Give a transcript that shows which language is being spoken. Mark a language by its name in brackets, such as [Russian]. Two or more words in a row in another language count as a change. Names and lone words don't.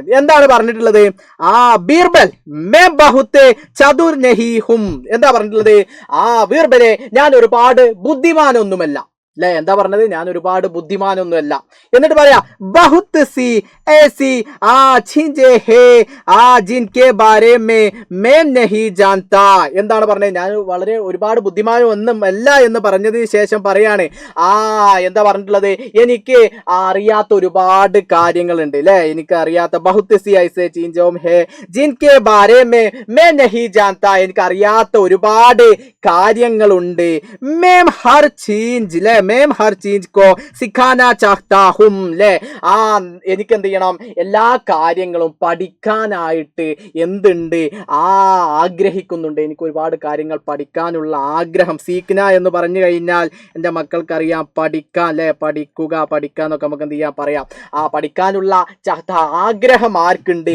[Malayalam] എന്താണ് പറഞ്ഞിട്ടുള്ളത്? [Hindi] बीरबल मैं बहुते चतुर नहीं हूँ. [Malayalam] എന്താ പറഞ്ഞിട്ടുള്ളത്? ബീർബലെ, ഞാൻ ഒരുപാട് ബുദ്ധിമാനൊന്നുമല്ല അല്ലെ. എന്താ പറഞ്ഞത്? ഞാൻ ഒരുപാട് ബുദ്ധിമാനൊന്നുമല്ല. എന്നിട്ട് പറയാ [Hindi] बहुत सी ऐसी चीज़ें हैं जिनके बारे में मैं नहीं जानता. [Malayalam] എന്താണ് പറഞ്ഞത്? ഞാൻ വളരെ ഒരുപാട് ബുദ്ധിമാനൊന്നും അല്ല എന്ന് പറഞ്ഞതിന് ശേഷം പറയാണ് എന്താ പറഞ്ഞിട്ടുള്ളത്? എനിക്ക് അറിയാത്ത ഒരുപാട് കാര്യങ്ങളുണ്ട് അല്ലെ. എനിക്ക് അറിയാത്ത [Hindi] बहुत सी ऐसे चीज़ों हैं जिनके बारे में मैं नहीं जानता. [Malayalam] എനിക്ക് അറിയാത്ത ഒരുപാട് കാര്യങ്ങളുണ്ട്. [Hindi] मैं हर चीज ले मैं हर चीज को सिखाना चाहता हूं ले. [Malayalam] എനിക്ക് എന്ത് ചെയ്യണം? എല്ലാ കാര്യങ്ങളും പഠിക്കാനായിട്ട് എന്തുണ്ട്? ആഗ്രഹിക്കുന്നുണ്ട്. എനിക്ക് ഒരുപാട് കാര്യങ്ങൾ പഠിക്കാനുള്ള ആഗ്രഹം. സീഖ്ന എന്ന് പറഞ്ഞു കഴിഞ്ഞാൽ എൻ്റെ മക്കൾക്കറിയാം പഠിക്കാൻ അല്ലെ. പഠിക്കുക, പഠിക്കാന്നൊക്കെ നമുക്ക് എന്ത് ചെയ്യാം? പറയാം. പഠിക്കാനുള്ള ആഗ്രഹം ആർക്കുണ്ട്?